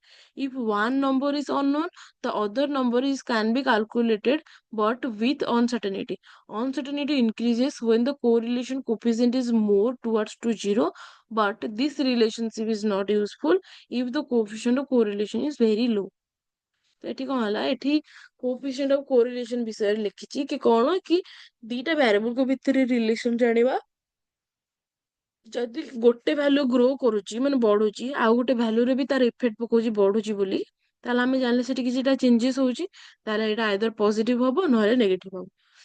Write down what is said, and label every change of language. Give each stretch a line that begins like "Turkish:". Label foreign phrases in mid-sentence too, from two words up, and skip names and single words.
English: If one number is unknown, the other number is can be calculated, but with uncertainty. Uncertainty increases when the correlation coefficient is more towards to 0, but this relationship is not useful if the coefficient of correlation is very low.
Odia: ତ ଏଠି କଣ ହେଲା, ଏଠି
English: coefficient of correlation
Odia: ବିଷୟରେ ଲେଖିଛି କି କଣ, କି ଦିଟା ଭ୍ୟାରିଏବଲଙ୍କ ଭିତରେ ରିଲେସନ ଜାଣିବା। ଯଦି ଗୋଟେ ଭ୍ୟାଲୁ ଗ୍ରୋ କରୁଛି ମାନେ ବଢୁଛି, ଆଉ ଗୋଟେ ଭ୍ୟାଲୁରେ ବି ତାର ଇଫେକ୍ଟ ପକଉଛି ବଢୁଛି ବୋଲି, ତାହେଲେ ଆମେ ଜାଣିଲେ ସେଠି କିଛିଟା ଚେଞ୍ଜେସ୍ ହଉଛି, ତାହେଲେ ଏଇଟା
English: either positive
Odia: ହବ ନହେଲେ ନେଗେଟିଭ ହବ।